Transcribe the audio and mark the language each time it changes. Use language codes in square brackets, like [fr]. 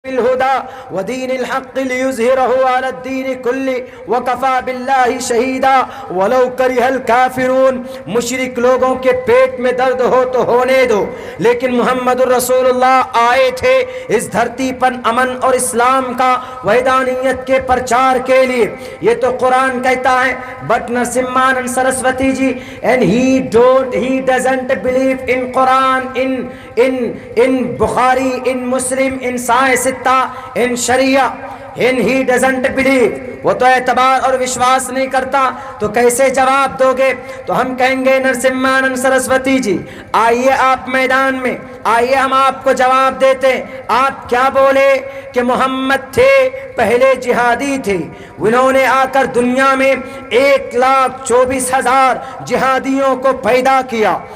[ar] الهدى ودين الحق ليظهره على الدين كله وكفى بالله شهيدا ولو كره الكافرون. [ur] مشرک لوگوں کے پیٹ میں درد ہو تو ہونے دو، لیکن محمد الرسول اللہ آئے تھے اس دھرتی پر امن اور اسلام کا وحدانیت کے پرچار کے لیے. یہ تو قرآن کہتا ہے. [en] But Narsimhanand Saraswati ji and he doesn't believe in Quran, in Bukhari, in Muslim, in Science, in Sharia, and he doesn't believe. [ur] وہ تو اعتبار اور وشواس نہیں کرتا، تو کیسے جواب دو گے؟ تو ہم کہیں گے نرسمہانند سرسوتی جی آئیے آپ میدان میں، آئیے ہم آپ کو جواب دیتے ہیں. آپ کیا بولے کہ محمد تھے پہلے جہادی تھے، انہوں نے آ کر دنیا میں 1,24,000 جہادیوں کو پیدا کیا.